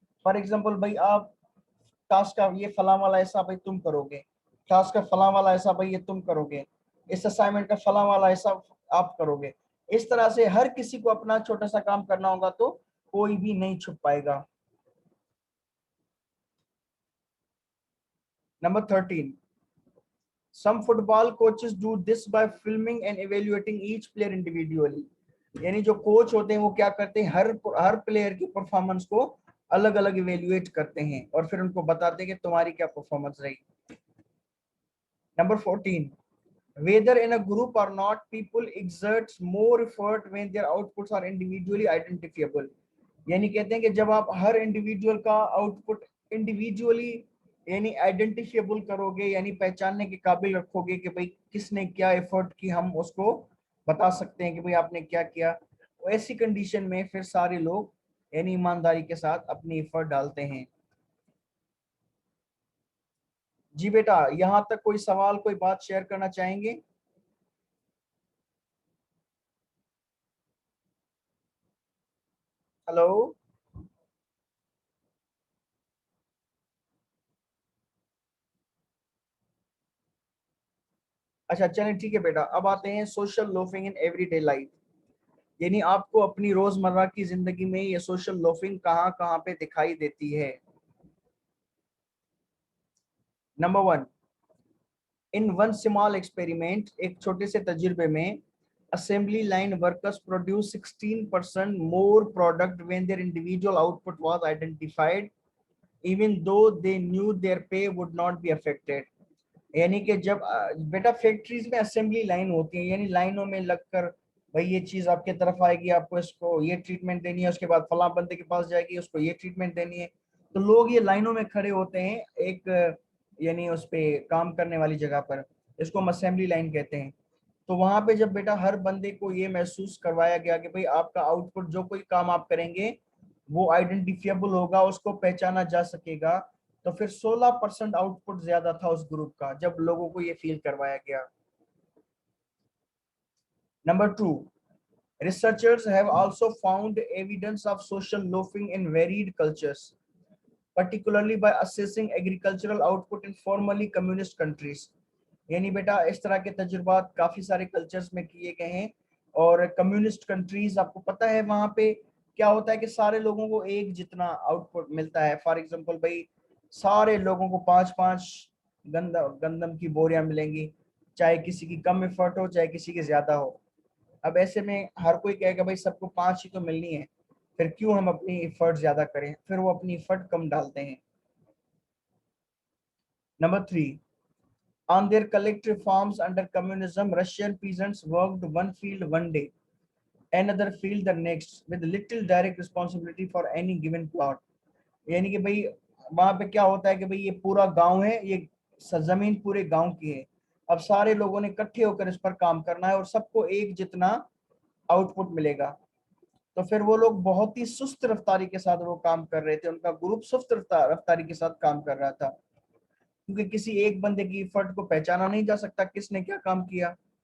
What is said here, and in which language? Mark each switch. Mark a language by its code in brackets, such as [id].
[en] for example [hi] भाई आप task का ये फलां वाला ऐसा भाई तुम करोगे, टास्क का फलां वाला ऐसा भाई ये तुम करोगे, इस असाइनमेंट का फलां वाला ऐसा आप करोगे। इस तरह से हर किसी को अपना छोटा सा काम करना होगा, तो कोई भी नहीं छुप पाएगा। [en] Number 13, some football coaches do this by filming and evaluating each player individually। [hi] यानी जो कोच होते हैं वो क्या करते हैं, हर प्लेयर की परफॉर्मेंस को अलग अलग इवेल्युएट करते हैं और फिर उनको बताते हैं कि तुम्हारी क्या परफॉर्मेंस रही। [en] Number 14, whether in a group or not, people exert more effort when their outputs are individually identifiable। [hi] यानी कहते हैं कि जब आप हर इंडिविजुअल का आउटपुट इंडिविजुअली यानी आइडेंटिफिएबल करोगे, यानी पहचानने के काबिल रखोगे कि भाई किसने क्या एफर्ट की, हम उसको बता सकते हैं कि भाई आपने क्या किया। तो ऐसी कंडीशन में फिर सारे लोग यानी ईमानदारी के साथ अपनी एफर्ट डालते हैं। जी बेटा, यहां तक कोई सवाल, कोई बात शेयर करना चाहेंगे? हेलो। अच्छा चलें, ठीक है बेटा। अब आते हैं [en] social loafing in everyday life, [hi] यानी आपको अपनी रोजमर्रा की जिंदगी में ये सोशल लोफिंग कहाँ कहाँ पे दिखाई देती है। [en] number one, in one small experiment, [hi] एक छोटे से तजुर्बे में, [en] assembly line workers produce 16% more product when their individual output was identified, even though they knew their pay would not be affected। [hi] यानी कि जब बेटा फैक्ट्रीज में असेंबली लाइन होती है, यानी लाइनों में लगकर भाई ये चीज आपके तरफ आएगी, आपको इसको ये ट्रीटमेंट देनी है, उसके बाद फला बंदे के पास जाएगी, उसको ये ट्रीटमेंट देनी है। तो लोग ये लाइनों में खड़े होते हैं एक यानी उस पे काम करने वाली जगह पर, इसको हम असेंबली लाइन कहते हैं। तो वहां पे जब बेटा हर बंदे को ये महसूस करवाया गया कि भाई आपका आउटपुट, जो कोई काम आप करेंगे वो आइडेंटिफिएबल होगा, उसको पहचाना जा सकेगा। तो फिर 16% आउटपुट ज्यादा था उस ग्रुप का जब लोगों को ये फील करवाया गया। [en] Number two, researchers have also found evidence of social loafing in varied cultures, particularly by assessing agricultural output in formerly communist countries। [hi] यानी बेटा इस तरह के तजुर्बात काफी सारे कल्चर्स में किए गए हैं, और कम्युनिस्ट कंट्रीज आपको पता है वहां पे क्या होता है कि सारे लोगों को एक जितना आउटपुट मिलता है। [en] for example [hi] भाई सारे लोगों को 5-5 गंदम की बोरियां मिलेंगी, चाहे किसी की कम एफर्ट हो चाहे किसी की ज्यादा हो। अब ऐसे में हर कोई कहेगा भाई सबको 5 ही तो मिलनी है, फिर क्यों हम अपनी एफर्ट ज्यादा करें, फिर वो अपनी एफर्ट कम डालते हैं। [en] Number three, on their collective farms under communism, Russian peasants worked one field one day, another field the next, with little direct responsibility for any given plot। [hi] यानी कि भाई वहां पे क्या होता है कि भाई ये पूरा गांव है, ये जमीन पूरे गांव की है, अब सारे लोगों ने इकट्ठे होकर इस पर काम करना है और सबको एक जितना आउटपुट मिलेगा। तो फिर वो लोग बहुत ही सुस्त रफ्तारी के साथ वो काम कर रहे थे, उनका ग्रुप सुस्त रफ्तारी के साथ काम कर रहा था, क्योंकि किसी एक बंदे की एफर्ट को पहचाना नहीं जा सकता किसने क्या काम किया।